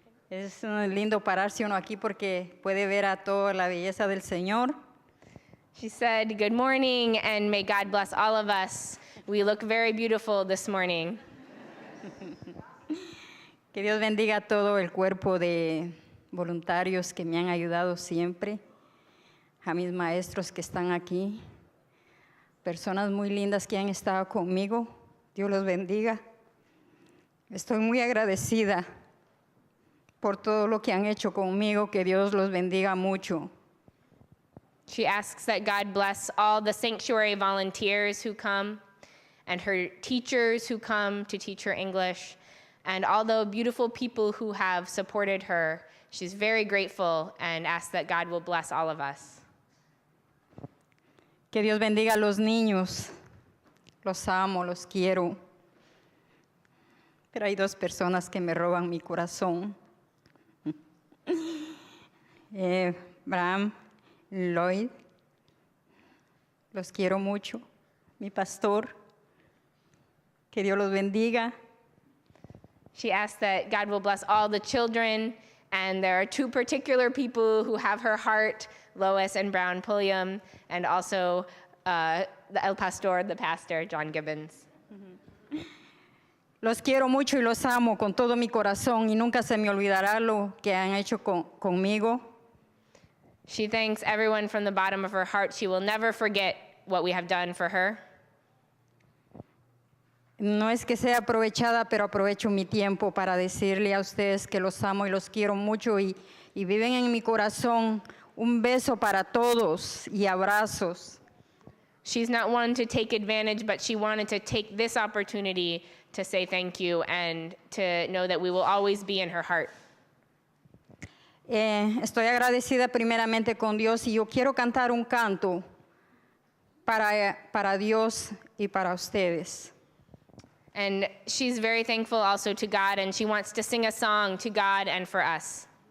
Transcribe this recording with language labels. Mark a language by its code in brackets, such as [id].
[es] Es lindo pararse uno aquí porque puede ver a toda la belleza del Señor. [en] She said, "Good morning, and may God bless all of us. We look very beautiful this morning." [es] Que Dios bendiga a todo el cuerpo de voluntarios que me han ayudado siempre, a mis maestros que están aquí, personas muy lindas que han estado conmigo. Dios los bendiga. Estoy muy agradecida por todo lo que han hecho conmigo. Que Dios los bendiga mucho. [en] She asks that God bless all the sanctuary volunteers who come. and her teachers who come to teach her English, and all the beautiful people who have supported her. She's very grateful and asks that God will bless all of us. [es] Que Dios bendiga a los niños. Los amo, los quiero. Pero hay dos personas que me roban mi corazón. Bram, Lloyd, los quiero mucho. Mi pastor, que Dios los bendiga. [en] She asks that God will bless all the children, and there are two particular people who have her heart, Lois and Brown Pulliam, and also [es] el pastor, [en] the pastor, John Gibbons. [es] Los quiero mucho y los amo con todo mi corazón y nunca se me olvidará lo que han hecho conmigo. [en] She thanks everyone from the bottom of her heart. She will never forget what we have done for her. [es] No es que sea aprovechada, pero aprovecho mi tiempo para decirle a ustedes que los amo y los quiero mucho y viven en mi corazón. Un beso para todos y abrazos. [en] She's not one to take advantage, but she wanted to take this opportunity to say thank you and to know that we will always be in her heart. [es] Estoy agradecida primeramente con Dios y yo quiero cantar un canto para Dios y para ustedes. [en] And she's very thankful also to God, and she wants to sing a song to God and for us.